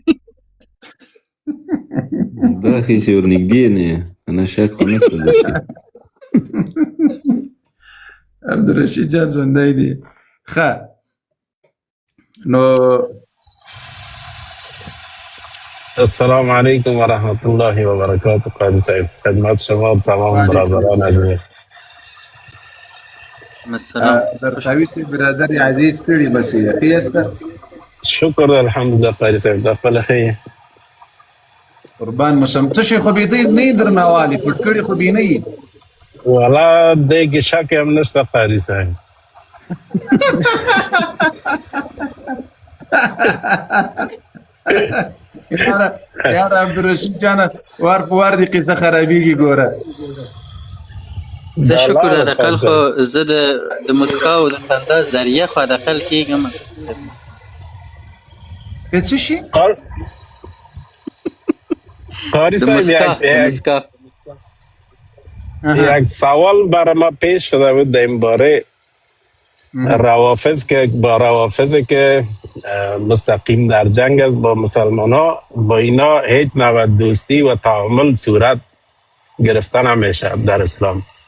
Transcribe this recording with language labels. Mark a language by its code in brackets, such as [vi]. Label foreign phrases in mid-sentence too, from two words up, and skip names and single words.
[ps] دا ښایي چې ورنږدې نه یې نه شک خو نشته درکې عبدالرشید جان ژوندی دی ښه نو [ar] السلام علیکم و رحمت الله و برکاته قاری صاحب [fa] خدمت شما تمام برادران عزیز [ar] السلام [ps] زرقاوي صاحب [fa] برادر عزیز [ps] ستړي بسې ښه یاست شکر الحمدلله قاری صاحب دا خپله ښه یې قربان مشم څه شی خو به دی نه یې درنه والي پټ کړي خو به نه یې والا دې کې شک هم نشته قاری صاحب یاره عبدالرشید جانه وار په وار دې قصه خرابېږي ګوره زه شکر حداقل خو زه د مسکا او د خندا ذریعه خو حداقل کېږم څه شي قاری د صاحب مسکا [fa] یک سوال برای ما پیش شده بود در این باره روافض که با روافضی که مستقیم در جنگ است با مسلمان ها با اینا هیچ نوع دوستی و تعامل صورت گرفته نمیشه در اسلام.